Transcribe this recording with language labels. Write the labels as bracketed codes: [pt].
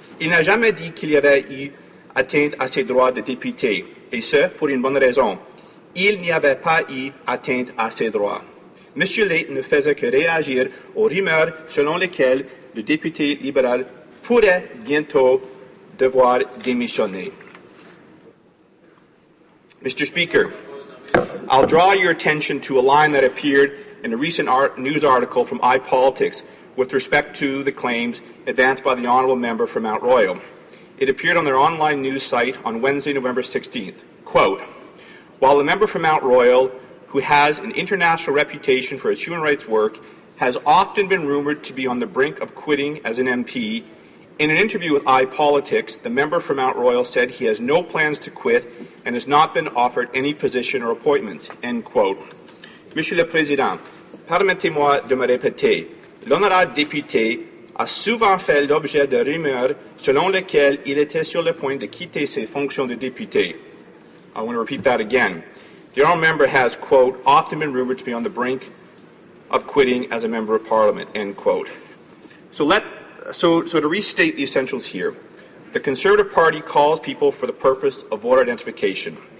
[fr] Il n'a jamais dit qu'il y avait eu atteinte à ses droits de député, et ce, pour une bonne raison. Il n'y avait pas eu atteinte à ses droits. M. Layton ne faisait que réagir aux rumeurs selon lesquelles le député libéral pourrait bientôt devoir démissionner. [en] Mr. Speaker, I'll draw your attention to a line that appeared in a recent news article from iPolitics with respect to the claims advanced by the Honourable Member for Mont-Royal. It appeared on their online news site on Wednesday, November 16th. Quote, while the member for Mont-Royal, who has an international reputation for his human rights work, has often been rumoured to be on the brink of quitting as an MP, In an interview with iPolitics, the member for Mont-Royal said he has no plans to quit and has not been offered any position or appointments. End quote. [fr] Monsieur le Président, permettez-moi de me répéter. L'honorable député a souvent fait l'objet de rumeurs selon lesquelles il était sur le point de quitter ses fonctions de député. [en] I want to repeat that again. The honourable member has, quote, often been rumoured to be on the brink of quitting as a member of Parliament, end quote. So to restate the essentials here, the Conservative Party calls people for the purpose of voter identification.